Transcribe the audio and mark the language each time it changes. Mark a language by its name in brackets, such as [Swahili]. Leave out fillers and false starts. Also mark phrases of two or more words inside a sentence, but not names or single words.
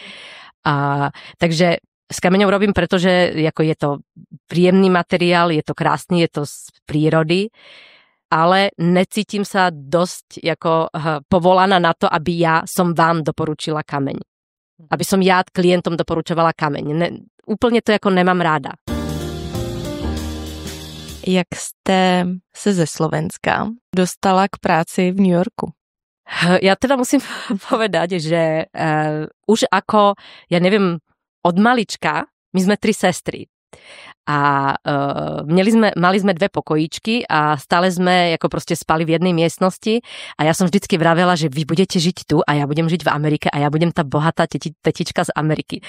[Slovak] Takže s kameňou robím, pretože je to príjemný materiál, je to krásny, je to z prírody, ale necítim sa dosť povolaná na to, aby ja som vám doporučila kameň. Aby som ja klientom doporučovala kameň. Úplne to nemám ráda. [Czech] Jak jste se ze Slovenska dostala k práci v New Yorku? [Slovak] Ja teda musím povedať, že už od malička, my sme 3 sestry. A mali sme 2 pokojíčky a stále sme proste spali v jednej miestnosti a ja som vždycky vravela, že vy budete žiť tu a ja budem žiť v Amerike a ja budem tá bohatá tetička z Ameriky.